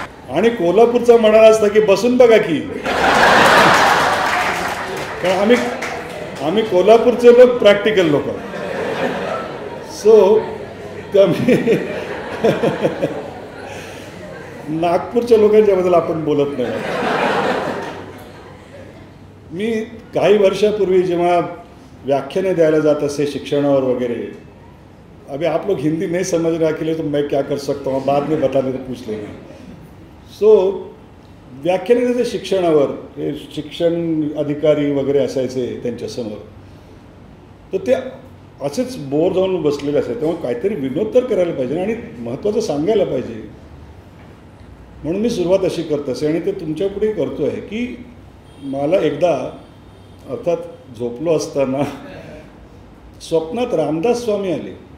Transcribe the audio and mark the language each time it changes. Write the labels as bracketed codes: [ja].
[mr] आणि कोल्हापूरचा म्हणाला असता की बसून बघा की कारण आम्ही कोल्हापूरचे लोक प्रॅक्टिकल लोक. सो नागपूरच्या लोकांच्याबद्दल आपण बोलत नाही. मी काही वर्षापूर्वी जेव्हा व्याख्याने द्यायला जात असे शिक्षणावर वगैरे, [hi] अभी आप लोग हिंदी नहीं समझ रहा के लिए तो मैं क्या कर सकता हूँ बाद में बताने तो पूछ लेंगे. [mr] सो व्याख्याने द्यायचे शिक्षणावर, हे शिक्षण अधिकारी वगैरे असायचे त्यांच्यासमोर, तर ते असेच बोर जाऊन बसलेले असायचे. तेव्हा काहीतरी विनोद तर करायला पाहिजे आणि महत्त्वाचं सांगायला पाहिजे. म्हणून मी सुरुवात अशी करत असे आणि ते तुमच्यापुढे करतो आहे की मला एकदा अर्थात झोपलो असताना स्वप्नात रामदास स्वामी आले.